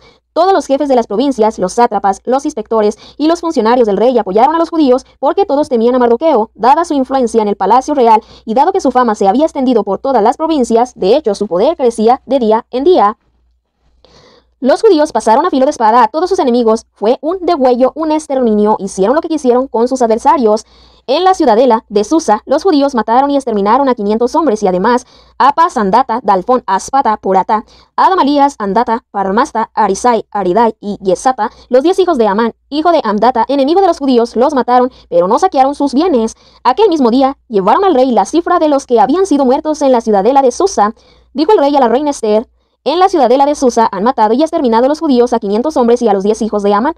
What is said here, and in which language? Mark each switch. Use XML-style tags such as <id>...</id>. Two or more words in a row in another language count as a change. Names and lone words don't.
<es>Todos los jefes de las provincias, los sátrapas, los inspectores y los funcionarios del rey apoyaron a los judíos porque todos temían a Mardoqueo, dada su influencia en el palacio real y dado que su fama se había extendido por todas las provincias. De hecho, su poder crecía de día en día. Los judíos pasaron a filo de espada a todos sus enemigos. Fue un degüello, un exterminio. Hicieron lo que quisieron con sus adversarios. En la ciudadela de Susa, los judíos mataron y exterminaron a 500 hombres y además a Pasandata, Dalfón, Aspata, Purata, Adamalías, Andata, Parmasta, Arisai, Aridai y Yesata, los 10 hijos de Amán, hijo de Amdata, enemigo de los judíos, los mataron, pero no saquearon sus bienes. Aquel mismo día llevaron al rey la cifra de los que habían sido muertos en la ciudadela de Susa. Dijo el rey a la reina Esther: en la ciudadela de Susa han matado y exterminado los judíos a 500 hombres y a los 10 hijos de Amán.</es>